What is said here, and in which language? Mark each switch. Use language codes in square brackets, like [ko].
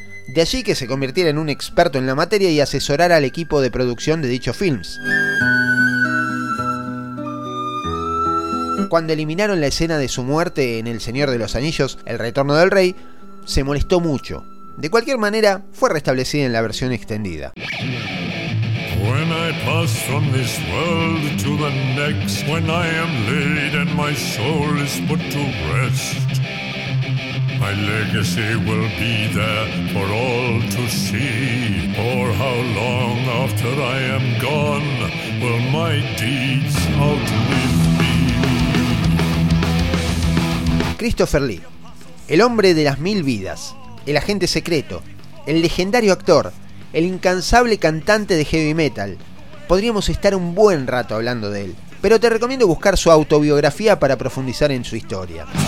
[es] De allí que se convirtiera en un experto en la materia y asesorara al equipo de producción de dichos films. Cuando eliminaron la escena de su muerte en El Señor de los Anillos, El Retorno del Rey, se molestó mucho. De cualquier manera, fue restablecida en la versión extendida. [en] When I pass from this world to the next, when I am laid and my soul is put to rest, my legacy will be there for all to see. For how long after I am gone will my deeds outlive me? [es] Christopher Lee, el hombre de las mil vidas, el agente secreto, el legendario actor, el incansable cantante de heavy metal. Podríamos estar un buen rato hablando de él, pero te recomiendo buscar su autobiografía para profundizar en su historia.